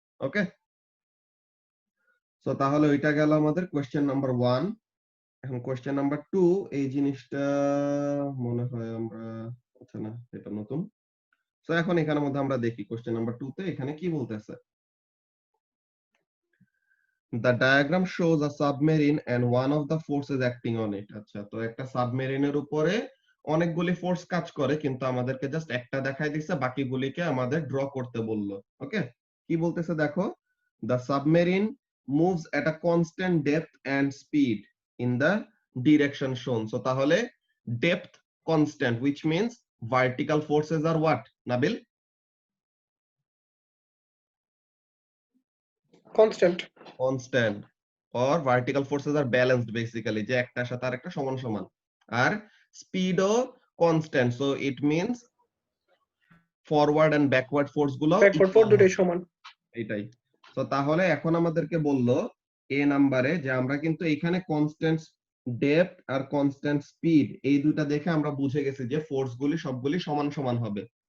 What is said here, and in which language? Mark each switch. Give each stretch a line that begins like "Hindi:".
Bangla: ওকে, so তাহলে ওইটা গেল আমাদের কোশ্চেন নাম্বার 1। এখন কোশ্চেন নাম্বার 2, এই জিনিসটা মনে হয় আমরা, আচ্ছা না এটা নতুন। সো এখন এখানের মধ্যে আমরা দেখি কোশ্চেন নাম্বার 2 তে এখানে কি বলতেছে।
English: The diagram shows a submarine and one of the forces acting on it.
Bangla: আচ্ছা, তো একটা সাবমেরিনের উপরে অনেকগুলি ফোর্স কাজ করে, কিন্তু আমাদেরকে জাস্ট একটা দেখাই দিচ্ছে, বাকিগুলিকে আমাদের ড্র করতে বললো। ওকে, কি বলতেছে দেখো,
English: the submarine moves at a constant depth and speed in the direction shown. So তাহলে depth constant, which means vertical forces are what, Nabil? Constant, or vertical forces are balanced basically,
Bangla: যে একটার সাথে আরেকটা সমান সমান।
English: আর স্পিডও constant, so it means forward and backward force গুলো
Bangla: দুটোই সমান। এটাই। তো তাহলে এখন আমাদেরকে বলল এ নাম্বারে যে আমরা কিন্তু এখানে কনস্ট্যান্ট ডেপথ আর কনস্ট্যান্ট স্পিড এই দুটো দেখে আমরা বুঝে গেছি যে ফোর্স গুলি সবগুলি সমান সমান হবে।